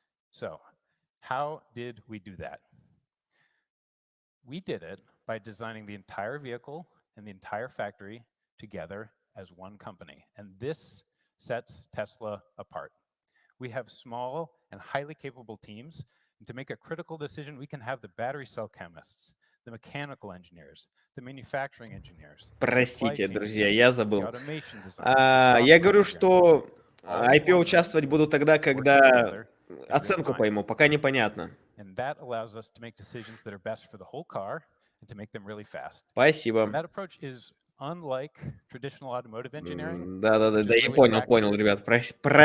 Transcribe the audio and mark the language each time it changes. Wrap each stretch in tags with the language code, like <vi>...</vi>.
<en>So, how did we do that? We did it by designing the entire vehicle and the entire factory together as one company. And this sets Tesla apart. We have small and highly capable teams. And to make a critical decision, we can have the battery cell chemists, the mechanical engineers, the manufacturing engineers.</en> <ru>Простите, друзья, я забыл. Я говорю, что IPO участвовать буду тогда, когда оценку пойму, пока непонятно.</ru> <en>And that allows us to make decisions that are best for the whole car and to make them really fast.</en> <ru>Спасибо.</ru> <en>That approach is unlike traditional automotive engineering.</en> <ru>Да, я понял, ребят, простите.</ru>